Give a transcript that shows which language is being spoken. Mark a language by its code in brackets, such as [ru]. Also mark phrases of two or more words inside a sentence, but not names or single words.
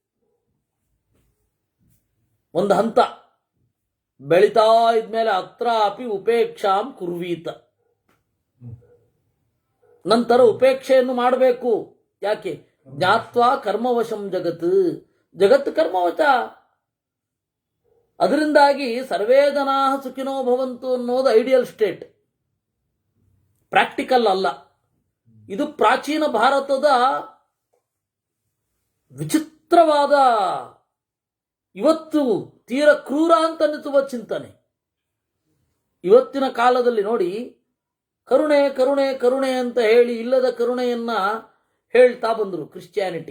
[kn] ಒಂದು ಹಂತ ಬೆಳಿತಾ ಇದ್ಮೇಲೆ [sa] ಅತ್ರಾಪಿ ಉಪೇಕ್ಷಾಂ ಕುರ್ವೀತ. [kn] ನಂತರ ಉಪೇಕ್ಷೆಯನ್ನು ಮಾಡಬೇಕು. ಯಾಕೆ? [sa] ಜ್ಞಾತ್ವಾ ಕರ್ಮವಶಂ [kn] ಜಗತ್ತು ಕರ್ಮವಶ. ಅದರಿಂದಾಗಿ [sa] ಸರ್ವೇ ಜನಾ ಸುಖಿನೋ ಭವಂತು [kn] ಅನ್ನೋದು [en] ideal state, [kn] ಪ್ರಾಕ್ಟಿಕಲ್ ಅಲ್ಲ. ಇದು ಪ್ರಾಚೀನ ಭಾರತದ ವಿಚಿತ್ರವಾದ, ಇವತ್ತು ತೀರ ಕ್ರೂರ ಅಂತ ಅನ್ನಿಸುವ ಚಿಂತನೆ. ಇವತ್ತಿನ ಕಾಲದಲ್ಲಿ ನೋಡಿ, ಕರುಣೆ ಕರುಣೆ ಕರುಣೆ ಅಂತ ಹೇಳಿ ಇಲ್ಲದ ಕರುಣೆಯನ್ನ ಹೇಳ್ತಾ ಬಂದರು ಕ್ರಿಶ್ಚಿಯಾನಿಟಿ.